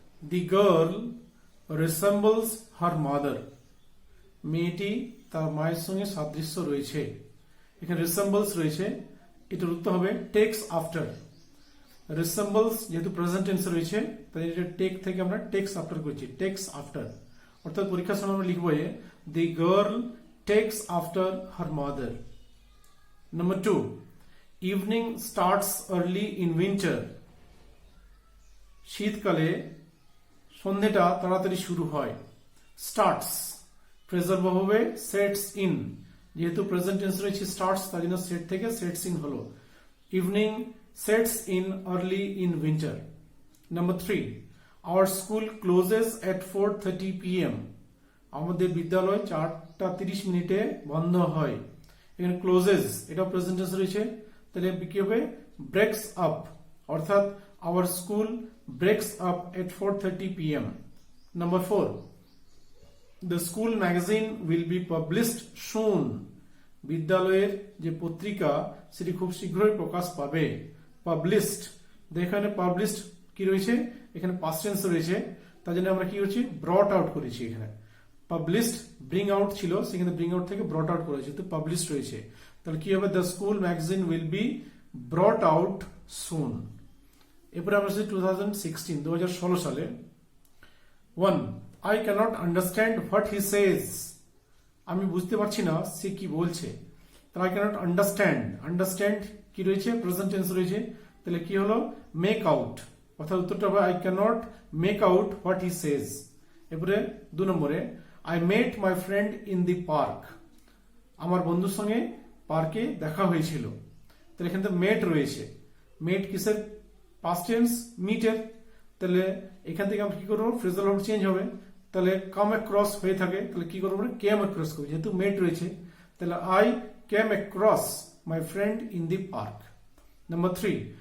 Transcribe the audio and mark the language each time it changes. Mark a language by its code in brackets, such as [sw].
[en] The girl resembles her mother. [bn] মেয়েটি তার মায়ের সঙ্গে সাদৃশ্য রয়েছে। এখানে রিসেম্বলস রয়েছে, এটার উত্তর হবে টেক্স আফটার। রিসেম্বলস যেহেতু প্রেজেন্ট টেন্সে রয়েছে তাই এটা টেক থেকে আমরা টেক্স আফটার করছি, টেক্স আফটার। অর্থাৎ পরীক্ষার সময় আমরা লিখবো [en] The girl takes after her mother. Number 2. Evening starts early in winter. [bn] শীতকালে সন্ধ্যেটা তাড়াতাড়ি শুরু হয়। স্টার্টস ফ্রেজাল ভার্ব হবে সেটস ইন, যেহেতু প্রেজেন্ট টেন্স রয়েছে স্টার্টস তার জন্য সেট থেকে সেটস ইন হলো। [en] Evening sets in early in winter. Number 3. Our school closes at 4:30 PM. [bn] আমাদের বিদ্যালয় 4:30 মিনিটে বন্ধ হয়। এখানে ক্লোজেস এটা প্রেজেন্ট টেন্স রয়েছে, তাহলে কি হবে ব্রেকস আপ, অর্থাৎ [en] Our school breaks up at 4:30 PM. Number 4. The school magazine will be published soon. [bn] বিদ্যালয়ের যে পত্রিকা সেটি খুব শীঘ্রই প্রকাশ পাবে। পাবলিশড, এখানে পাবলিশড কি রয়েছে, এখানে পাস্ট টেন্স রয়েছে, তার জন্য আমরা কি করছি ব্রট আউট করেছি। এখানে পাবলিশড ব্রিং আউট ছিল, সেখানে ব্রিং আউট থেকে ব্রট আউট করেছে, তো পাবলিশড রয়েছে। তাহলে কি হবে [en] The school magazine will be brought out soon. [bn] এরপরে আমরা 2016 সালে। 1. [en] I cannot understand what he says. [bn] আমি বুঝতে পারছি না সে কি বলছে। তাহলে [en] I cannot understand, [bn] আন্ডারস্ট্যান্ড কি রয়েছে প্রেজেন্ট টেন্স রয়েছে, তাহলে কি হলো মেক আউট, অর্থাৎ উত্তরটা হবে [en] I cannot make out what he says. [bn] এরপরে 2 নম্বরে [en] I met my friend in the park. [bn] আমার বন্ধুর সঙ্গে পার্কে দেখা হয়েছিল। তাহলে এখানে মেট রয়েছে, মেট কিসের পাস্ট টেন্স মিটের, তাহলে এখান থেকে আমরা কি করবো ফ্রেজাল ভার্ব চেঞ্জ হবে, তাহলে কাম অ্যাক্রস হয়ে থাকে, তাহলে কি করবো কেম অ্যাক্রস করবো, যেহেতু মেট রয়েছে তাহলে [en] I came across my friend in the park. [bn] Number 3.